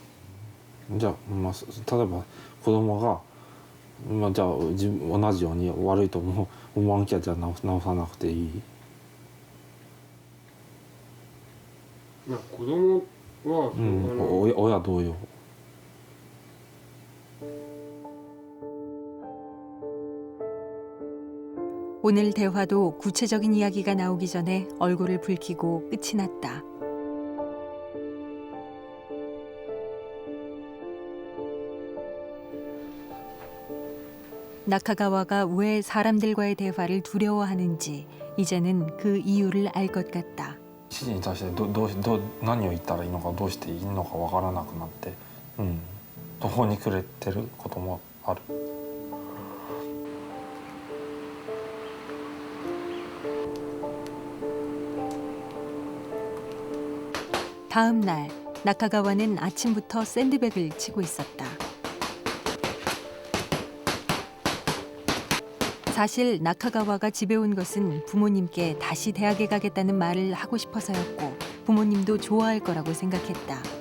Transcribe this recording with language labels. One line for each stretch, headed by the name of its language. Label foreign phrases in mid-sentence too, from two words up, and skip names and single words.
Japanese: じゃあ、例えば子供が、じゃあ同じように悪いと思わなきゃじゃあ直さなくていい。子供は、親同様。
Korean: 오늘 대화도 구체적인 이야기가 나오기 전에 얼굴을 붉히고 끝이 났다. 나카가와가 왜 사람들과의 대화를 두려워하는지 이제는 그 이유를 알 것 같다.
Japanese: 父に対して何を言ったらいいのかどうしていいのかわからなくなって、途方に暮れてることもある。
Korean: 다음 날 나카가와는 아침부터 샌드백을 치고 있었다. 사실 나카가와가 집에 온 것은 부모님께 다시 대학에 가겠다는 말을 하고 싶어서였고 부모님도 좋아할 거라고 생각했다.